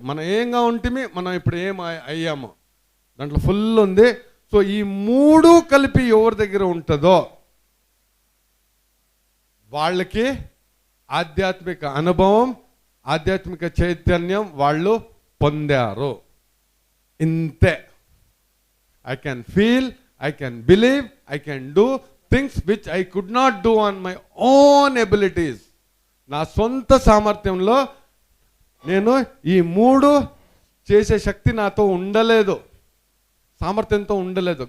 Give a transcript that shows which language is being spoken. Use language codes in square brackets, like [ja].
[te] మనం ఏంగా ఉంటే మనం ఇప్పుడు ఏం అయ్యామో దాంట్లో ఫుల్ ఉంది. సో ఈ మూడు కలిపి ఎవరి దగ్గర ఉంటుందో వాళ్ళకి ఆధ్యాత్మిక అనుభవం, ఆధ్యాత్మిక చైతన్యం వాళ్ళు పొందారు. ఇంతే. [en] I can feel, I can believe, I can do things which I could not do on my own abilities. [te] నా సొంత సామర్థ్యంలో నేను ఈ మూడు చేసే శక్తి నాతో ఉండలేదు, సామర్థ్యంతో ఉండలేదు.